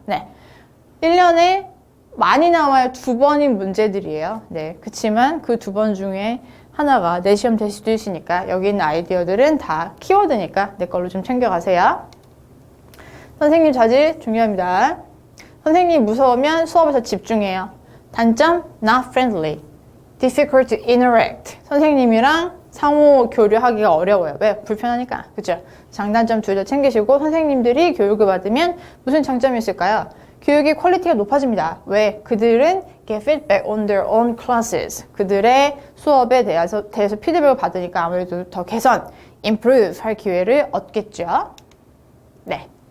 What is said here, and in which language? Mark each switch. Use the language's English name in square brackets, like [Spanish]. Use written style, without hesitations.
[Korean] 네, 1년에 많이 나와요. 2번인 문제들이에요. 네, 그치만 그 2번 중에 하나가 내 시험 될 수도 있으니까 여기 있는 아이디어들은 다 키워드니까 내 걸로 좀 챙겨가세요. 선생님 자질 중요합니다. 선생님 무서우면 수업에서 집중해요. 단점, [English] not friendly, difficult to interact. [Korean] 선생님이랑 상호 교류하기가 어려워요. 왜? 불편하니까. 그죠? 장단점 둘 다 챙기시고, 선생님들이 교육을 받으면 무슨 장점이 있을까요? 교육의 퀄리티가 높아집니다. 왜? 그들은 [English] get feedback on their own classes. [Korean] 그들의 수업에 대해서 피드백을 받으니까 아무래도 더 개선, improve 할 기회를 얻겠죠. 네.